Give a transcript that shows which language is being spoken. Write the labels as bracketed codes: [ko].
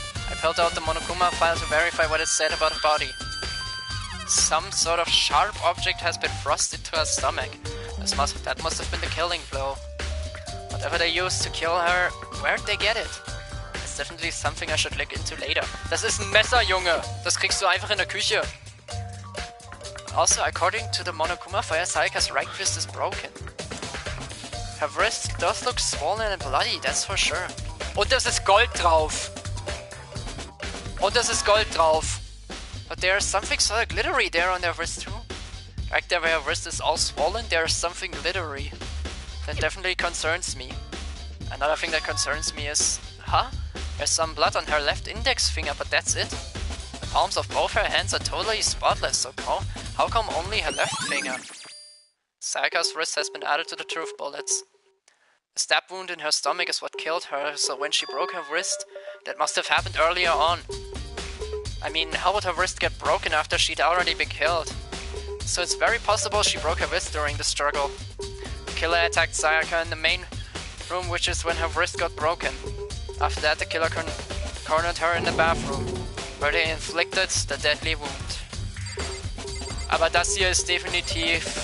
[en] I pulled out the Monokuma file to verify what it said about her body. Some sort of sharp object has been thrust into her stomach. That must have been the killing blow. Whatever they used to kill her, where'd they get it? It's definitely something I should look into later. [de] Das ist ein Messer, Junge! Das kriegst du einfach in der Küche. [en] Also, according to the Monokuma file, Sayaka's right wrist is broken. Her wrist does look swollen and bloody, that's for sure. [de] Und das ist Gold drauf. [en] But there's something sort of glittery there on their wrist too. Like their wrist is all swollen, there's something glittery. That definitely concerns me. Another thing that concerns me is... Huh? There's some blood on her left index finger, but that's it? The palms of both her hands are totally spotless, so how come only her left finger? Sayaka's wrist has been added to the truth bullets. A stab wound in her stomach is what killed her, so when she broke her wrist, that must have happened earlier on. I mean, how would her wrist get broken after she'd already been killed? So it's very possible she broke her wrist during the struggle. The killer attacked Sayaka in the main room, which is when her wrist got broken. After that, the killer cornered her in the bathroom, where they inflicted the deadly wound. [de] Aber das hier ist definitiv...